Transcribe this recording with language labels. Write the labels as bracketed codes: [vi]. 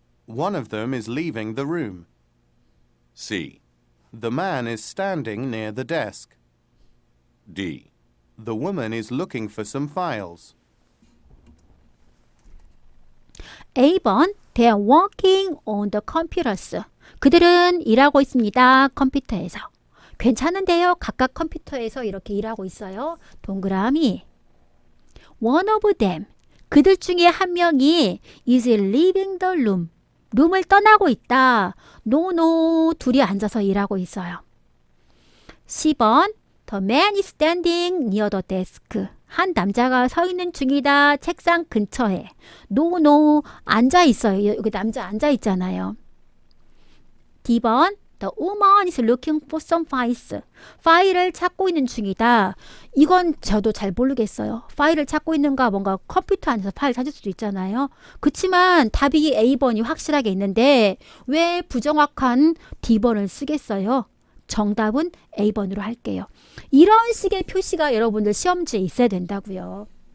[en] One of them is leaving the room. C. The man is standing near the desk. D. The woman is looking for some files. A번 They are working on the computers. [ko] 그들은 일하고 있습니다. 컴퓨터에서. 괜찮은데요. 각각 컴퓨터에서 이렇게 일하고 있어요. 동그라미. [en] One of them. [ko] 그들 중에 한 명이 [en] is leaving the room. [ko] 룸을 떠나고 있다. [en] No, no. [ko] 둘이 앉아서 일하고 있어요. [en] 10번 The man is standing near the desk. [ko] 한 남자가 서 있는 중이다. 책상 근처에. [en] No, no. [ko] 앉아 있어요. 여기 남자 앉아 있잖아요. [en] D번 The woman is looking for some files. [ko] 파일을 찾고 있는 중이다. 이건 저도 잘 모르겠어요. 파일을 찾고 있는가 뭔가 컴퓨터 안에서 파일 찾을 수도 있잖아요. 그렇지만 답이 A번이 확실하게 있는데 왜 부정확한 D번을 쓰겠어요? 정답은 A번으로 할게요. 이런 식의 표시가 여러분들 시험지에 있어야 된다고요.